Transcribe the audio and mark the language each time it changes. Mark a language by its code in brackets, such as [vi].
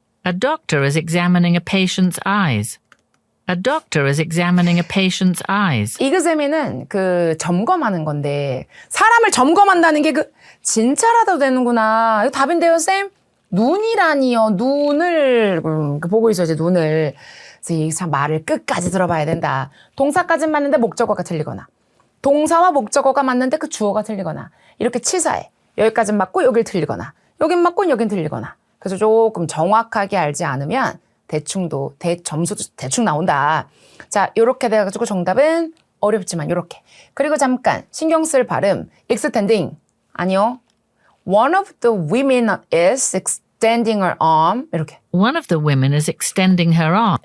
[en] A doctor is examining a patient's eyes. A doctor is examining a patient's eyes. [ko] 이그제미는 그 점검하는 건데 사람을 점검한다는 게 진짜라도 되는구나. 이거 답인데요, 쌤? 눈이라니요. 눈을 보고 있어야지, 눈을. 그래서 이 참 말을 끝까지 들어봐야 된다. 동사까지 맞는데 목적어가 틀리거나 동사와 목적어가 맞는데 그 주어가 틀리거나 이렇게 치사해. 여기까지는 맞고 여길 틀리거나 여긴 맞고 여긴 틀리거나. 그래서 조금 정확하게 알지 않으면 점수도 대충 나온다. 자, 요렇게 돼가지고 정답은 어렵지만 요렇게. 그리고 잠깐 신경 쓸 발음 extending 아니요. [en] One of the women is extending her arm [ko] 이렇게. [en] One of the women is extending her arm.